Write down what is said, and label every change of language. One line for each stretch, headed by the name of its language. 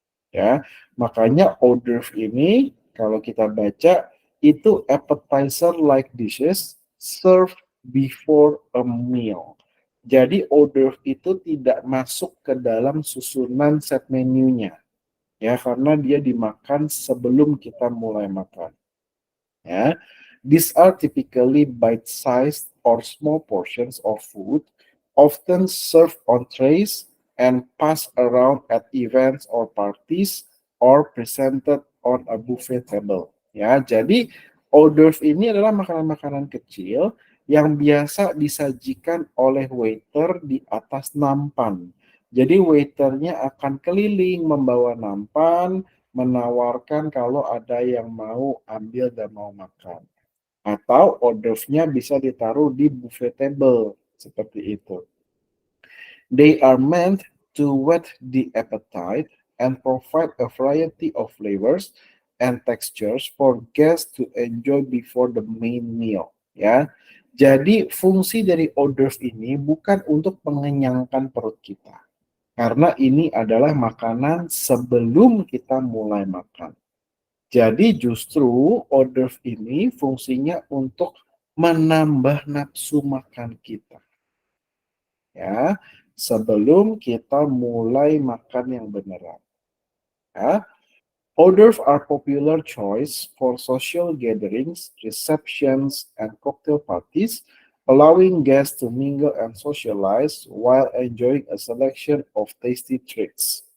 Indonesian: Ya, makanya hors d'oeuvre ini kalau kita baca itu
English: appetizer like dishes served before a meal.
Indonesian: Jadi hors d'oeuvre itu tidak masuk ke dalam susunan set menunya, ya karena dia dimakan sebelum kita mulai makan.
English: Ya, these are typically bite-sized or small portions of food, often served on trays and passed around at events or parties or presented on a buffet table.
Indonesian: Ya, jadi hors d'oeuvre ini adalah makanan-makanan kecil yang biasa disajikan oleh waiter di atas nampan. Jadi waiternya akan keliling membawa nampan, menawarkan kalau ada yang mau ambil dan mau makan. Atau hors d'oeuvre-nya bisa ditaruh di buffet table, seperti itu.
English: They are meant to whet the appetite and provide a variety of flavors and textures for guests to enjoy before the main meal.
Indonesian: Ya, jadi fungsi dari hors d'oeuvre ini bukan untuk mengenyangkan perut kita, karena ini adalah makanan sebelum kita mulai makan. Jadi justru hors d'oeuvre ini fungsinya untuk menambah nafsu makan kita. Ya, sebelum kita mulai makan yang beneran. Ya.
English: Hors d'oeuvres are popular choice for social gatherings, receptions, and cocktail parties, allowing guests to mingle and socialize while enjoying a selection of tasty treats.